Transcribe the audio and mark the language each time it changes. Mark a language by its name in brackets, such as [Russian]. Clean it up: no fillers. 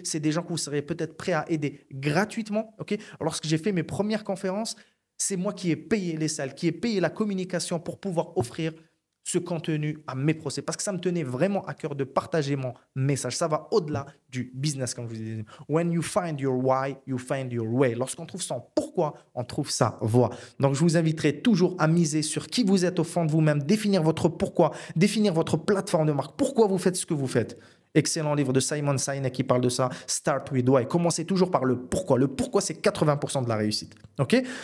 [French] C'est des gens que vous serez peut-être prêts à aider gratuitement, ok. Lorsque j'ai fait mes premières conférences, c'est moi qui ai payé les salles, qui ai payé la communication pour pouvoir offrir ce contenu à mes prospects parce que ça me tenait vraiment à cœur de partager mon message. Ça va au-delà du business, comme je vous disais. [English] When you find your why, you find your way. [French] Lorsqu'on trouve son pourquoi, on trouve sa voie. Donc, je vous inviterai toujours à miser sur qui vous êtes au fond de vous-même, définir votre pourquoi, définir votre plateforme de marque. Pourquoi vous faites ce que vous faites? Excellent livre de Simon Sinek qui parle de ça. [English] Start with why. [French] Commencez toujours par le pourquoi. Le pourquoi, c'est 80% de la réussite. OK?